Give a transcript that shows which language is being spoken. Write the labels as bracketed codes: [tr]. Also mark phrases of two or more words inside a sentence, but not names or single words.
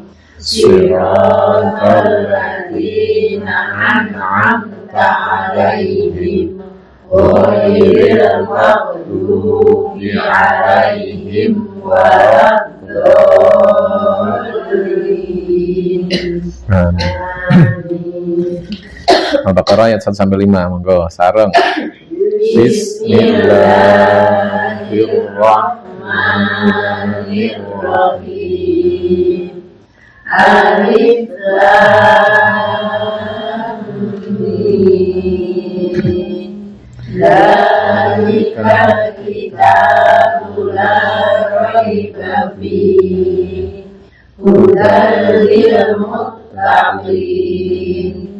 [ar] صراط الذين أنعمت عليهم غير المغضوب عليهم ولا الضالين. [jv] Al-Baqarah ayat 1 sampai 5, monggo sareng. [ar] بسم الله الرحمن الرحيم. الم. ذلك الكتاب لا ريب فيه هدى للمتقين